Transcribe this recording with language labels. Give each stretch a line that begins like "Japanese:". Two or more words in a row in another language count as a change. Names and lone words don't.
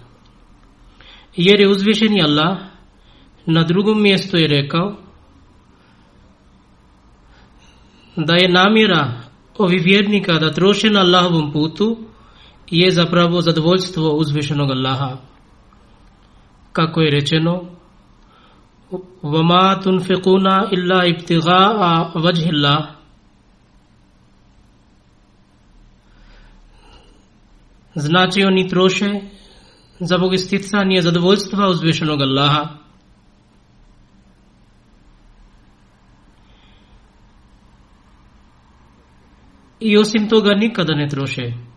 Bosnian: Jer je uzvišeni Allah na drugom mjestu je rekao da je namjera ovih vjernika da troše na Allahovom putu je zapravo zadovoljstvo uzvišenog Allaha. Kako je rečeno:
Arabic: وَمَا تُنْفِقُونَ إِلَّا ابْتِغَاءَ وَجْهِ اللَّهِ.
Bosnian: Znači oni troše za isticanje zadovoljstva uzvišenog Allaha. I osim toga nikada ne troše.